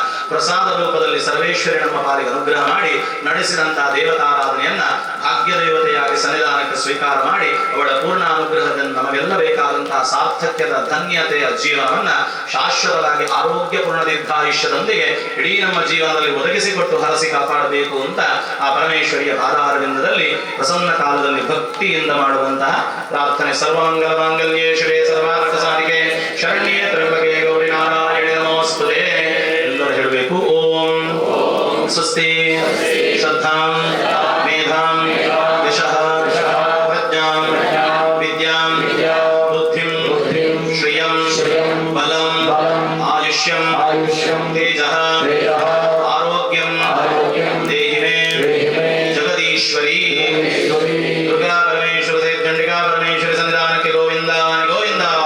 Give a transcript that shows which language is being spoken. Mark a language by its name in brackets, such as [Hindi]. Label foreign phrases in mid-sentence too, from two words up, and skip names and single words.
[Kannada] ಪ್ರಸಾದ ರೂಪದಲ್ಲಿ ಸರ್ವೇಶ್ವರಿ ನಮ್ಮ ಪಾಲಿಗೆ ಅನುಗ್ರಹ ಮಾಡಿ ನಡೆಸಿದಂತಹ ದೇವತಾರಾಧನೆಯನ್ನ ಭಾಗ್ಯ ದೇವತೆಯಾಗಿ ಸನ್ನಿಧಾನಕ್ಕೆ ಸ್ವೀಕಾರ ಮಾಡಿ ಅವಳ ಪೂರ್ಣ ಅನುಗ್ರಹದಿಂದ ನಮಗೆಲ್ಲ ಬೇಕಾದಂತಹ ಸಾರ್ಥಕ್ಯದ ಧನ್ಯತೆಯ ಜೀವನವನ್ನ ಶಾಶ್ವತವಾಗಿ ಆರೋಗ್ಯಪೂರ್ಣ ದೀರ್ಘಾಯುಷ್ಯದೊಂದಿಗೆ ಇಡೀ ನಮ್ಮ ಜೀವನದಲ್ಲಿ ಒದಗಿಸಿಕೊಟ್ಟು ಹರಸಿ ಕಾಪಾಡಬೇಕು ಅಂತ ಆ ಪರಮೇಶ್ವರಿಯ ಪಾದಾರವಿಂದದಲ್ಲಿ ಪ್ರಸನ್ನ ಕಾಲದಲ್ಲಿ ಭಕ್ತಿಯಿಂದ ಮಾಡುವಂತಹ ಪ್ರಾರ್ಥನೆ. [Sanskrit] ಸರ್ವಮಂಗಲ ಮಾಂಗಲ್ಯೇ ಶಿವೆ ಸರ್ವಾರ್ಥ ಸಾಧಿಕೆ ಶರಣ್ಯೇ ತ್ರ್ಯಂಬಕೆ ಗೌರಿ ನಾರಾಯಣಿ ನಮೋಸ್ತುತೇ. [Kannada] ಎಲ್ಲರೂ ಹೇಳಬೇಕು [Sanskrit] ಓಂ ಸ್ವಸ್ತಿ ಶ್ರದ್ಧಾಂ ಮೇಧಾಂ ಯಶಃ ಪ್ರಜ್ಞಾಂ ವಿದ್ಯಾಂ ಬುದ್ಧಿಂ ಶ್ರಿಯಂ ಬಲಂ ಆಯುಷ್ಯಂ ತೇಜಃ ಆರೋಗ್ಯಂ ದೇಹಿ ಮೇ ಜಗದೀಶ್ವರಿ ದುರ್ಗಾ ಪರಮೇಶ್ವರಿ ಚಂಡಿಕಾ ಪರಮೇಶ್ವರಿ ಸನ್ನಿಧಾನಕ್ಕೆ ಗೋವಿಂದ ಗೋವಿಂದ.